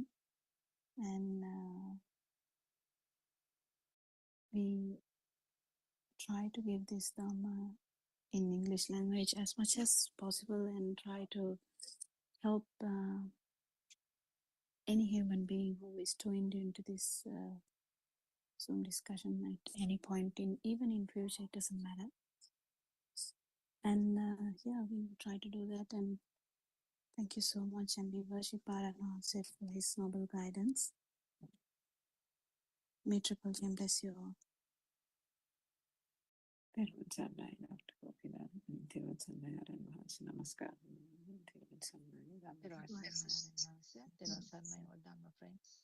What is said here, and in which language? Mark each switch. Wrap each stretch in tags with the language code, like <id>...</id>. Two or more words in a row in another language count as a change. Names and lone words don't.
<en>And we try to give this Dhamma in English language as much as possible, and try to help any human being who is tuned into this Zoom discussion at any point, even in future, it doesn't matter. And yeah, we will try to do that. And thank you so much, and we worship Paranase for his noble guidance. May Triple Gem bless you all.</en> <si>තෙරුවන් සරණයි, Dr. Kokila. තෙරුවන් සරණයි, Aran Mahasi. Namaskar. තෙරුවන් සරණයි,</si> <en>Dhamma friends.</en>